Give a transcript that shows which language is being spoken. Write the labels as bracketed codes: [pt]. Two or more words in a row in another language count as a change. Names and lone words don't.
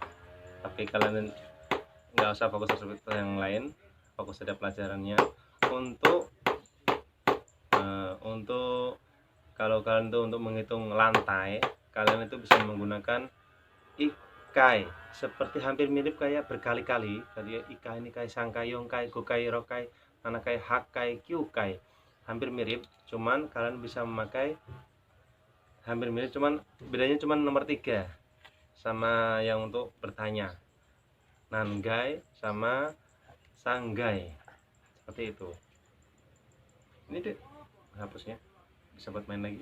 [id] Oke, tapi kalian nggak usah fokus ke yang lain, fokus pada pelajarannya. Untuk kalau kalian tuh untuk menghitung lantai, kalian itu bisa menggunakan ikai, seperti hampir mirip kayak berkali-kali tadi, ikai, [ja] 二階、三階、四階、五階、六階、七階、八階、九階, [id] hampir mirip, cuman kalian bisa memakai hampir mirip, cuman bedanya cuman nomor 3 sama yang untuk bertanya, nangai sama sanggai, seperti itu. Ini deh hapusnya, bisa buat main lagi.